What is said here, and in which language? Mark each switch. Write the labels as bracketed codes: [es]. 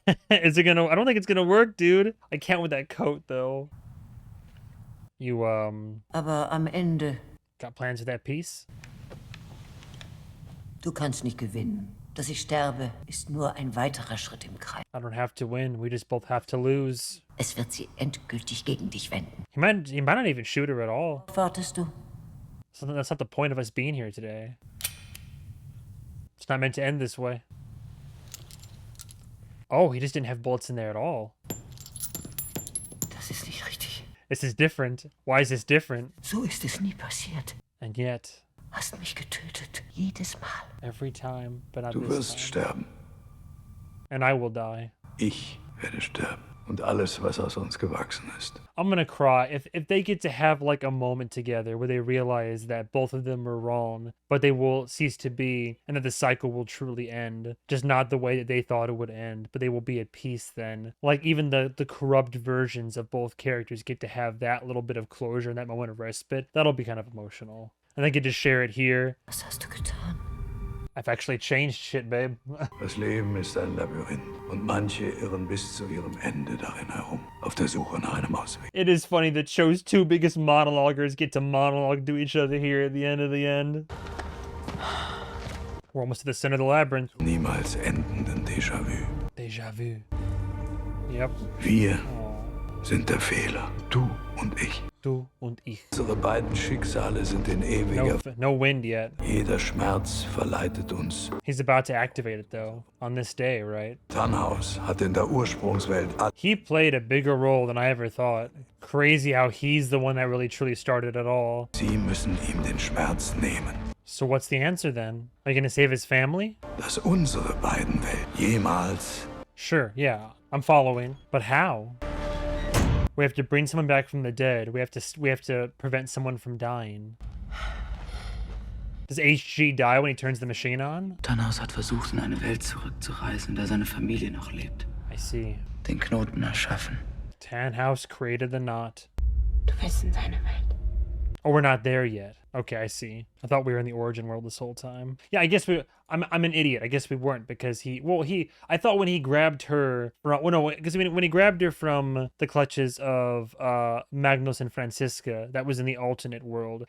[en] Is it gonna... I don't think it's gonna work, dude. I can't with that coat, though. You, [de] Aber am Ende... [en] got plans for that piece? [de] Du kannst nicht gewinnen. Dass ich sterbe, ist nur ein weiterer Schritt im Kreis. [en] I don't have to win. We just both have to lose. [de] Es wird sie endgültig gegen dich wenden. [en] He might not even shoot her at all. [de] Wartest du? [en] So that's not the point of us being here today. It's not meant to end this way. Oh, he just didn't have bullets in there at all. [de] Das ist nicht richtig. [en] This is different. Why is this different? [de] So ist es nie passiert. [en] And yet... [de] Hast mich getötet. Jedes Mal. [en] Every time, but not [de] Du [en] this [de] wirst [en] time. [de] sterben. [en] And I will die. [de] Ich werde sterben. Und alles, was aus uns gewachsen ist. [en] I'm gonna cry if they get to have like a moment together where they realize that both of them were wrong, but they will cease to be, and that the cycle will truly end. Just not the way that they thought it would end, but they will be at peace then. Like even the corrupt versions of both characters get to have that little bit of closure and that moment of respite. That'll be kind of emotional. And they get to share it here. [de] Was hast du getan? [en] I've actually changed shit, babe. [de] Das Leben ist ein Labyrinth und manche irren bis zu ihrem Ende darin herum, auf der Suche nach einem Ausweg. [en] It is funny that show's two biggest monologuers get to monologue to each other here at the end of the end. We're almost to the center of the labyrinth. [de] Niemals endenden Déjà-vu. [en] Déjà vu. Yep. [de] Wir sind der Fehler, du und ich. Du und ich. Unsere beiden Schicksale sind in ewiger... [en] No wind yet. [de] Jeder Schmerz verleitet uns. [en] He's about to activate it though, on this day, right? [de] Thanos hat in der Ursprungswelt... [en] He played a bigger role than I ever thought. Crazy how he's the one that really truly started it all. [de] Sie müssen ihm den Schmerz nehmen. [en] So what's the answer then? Are you gonna save his family? [de] Dass unsere beiden Welten jemals... [en] Sure, yeah, I'm following. But how? We have to bring someone back from the dead. We have to prevent someone from dying. Does HG die when he turns the machine on? [de] Thanos hat versucht, in eine Welt zurückzureisen, in der seine Familie noch lebt. [en] I see. [de] Den Knoten erschaffen. [en] Thanos created the knot. [de] Du willst in seine Welt. [en] Oh, we're not there yet. Okay, I see. I thought we were in the origin world this whole time. Yeah, I guess I'm an idiot. I guess we weren't because I thought when he grabbed her because when he grabbed her from the clutches of Magnus and Franziska, that was in the alternate world.